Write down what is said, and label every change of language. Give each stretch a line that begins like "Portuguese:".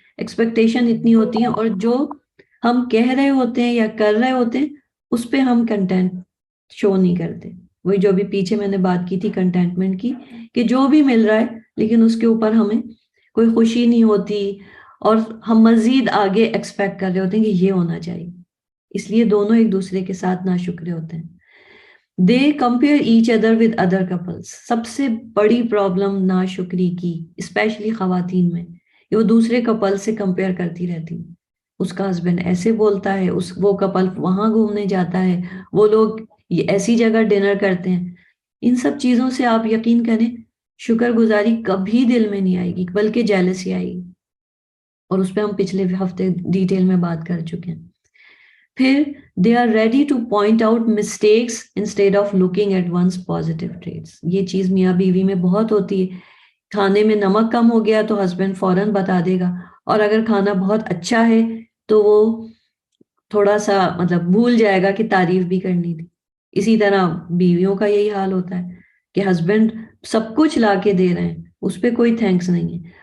Urdu: Expectation اتنی ہوتی ہیں اور جو ہم کہہ رہے ہوتے ہیں یا کر رہے ہوتے ہیں اس پہ ہم کنٹینٹ شو نہیں کرتے. وہی جو بھی پیچھے میں نے بات کی تھی کنٹینٹمنٹ کی، کہ جو بھی مل رہا ہے لیکن اس کے اوپر ہمیں کوئی خوشی نہیں ہوتی اور ہم مزید آگے ایکسپیکٹ کر رہے ہوتے ہیں کہ یہ ہونا چاہیے. اس لیے دونوں ایک دوسرے کے ساتھ ناشکرے ہوتے ہیں.
English: They compare each other with other couples.
Urdu: سب سے بڑی پرابلم ناشکری کی اسپیشلی خواتین میں، کہ وہ دوسرے کپل سے کمپیئر کرتی رہتی. اس کا ہسبینڈ ایسے بولتا ہے، وہ کپل وہاں گھومنے جاتا ہے، وہ لوگ ایسی جگہ ڈنر کرتے ہیں. ان سب چیزوں سے آپ یقین کریں شکر گزاری کبھی دل میں نہیں آئے گی، بلکہ جیلسی آئے گی. اور اس پہ ہم پچھلے ہفتے ڈیٹیل میں بات کر چکے ہیں.
English: پھر they are ready to point out mistakes instead of looking at one's positive traits.
Urdu: یہ چیز میاں بیوی میں بہت ہوتی ہے. کھانے میں نمک کم ہو گیا تو ہسبینڈ فوراً بتا دے گا، اور اگر کھانا بہت اچھا ہے تو وہ تھوڑا سا مطلب بھول جائے گا کہ تعریف بھی کرنی تھی. اسی طرح بیویوں کا یہی حال ہوتا ہے کہ ہسبینڈ سب کچھ لا کے دے رہے ہیں، اس پہ کوئی تھینکس نہیں ہے.